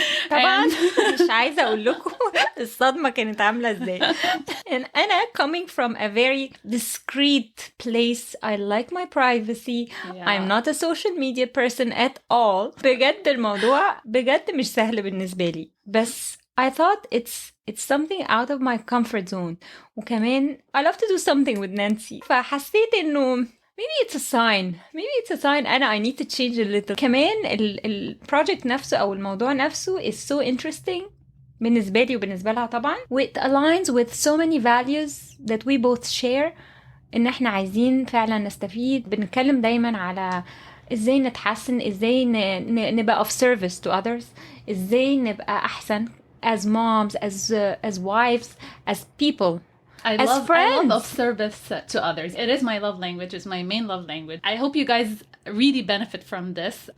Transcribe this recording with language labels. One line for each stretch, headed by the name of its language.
Arabic: طبعا مش عايزة أقول لكم الصدمة كانت عاملة إزاي.
English: And أنا coming from a very discreet place, I like my privacy. Yeah. I'm not a social media person at all.
Arabic: بجد الموضوع بجد مش سهل بالنسبة لي.
English: بس I thought it's something out of my comfort zone. وكمان I love to do something with Nancy.
Arabic: فحسيت إنه
English: maybe it's a sign أنا I need to change a little.
Arabic: كمان البروجكت نفسه أو الموضوع نفسه
English: is so interesting
Arabic: بالنسبة لي وبالنسبة لها طبعا.
English: It aligns with so many values that we both share.
Arabic: إن إحنا عايزين فعلا نستفيد. بنتكلم دايما على إزاي نتحسن, إزاي نبقى
English: of service to others,
Arabic: إزاي نبقى أحسن
English: as moms, as wives, as people. I love of service to others. It is my love language. It's my main love language. I hope you guys really benefit from this.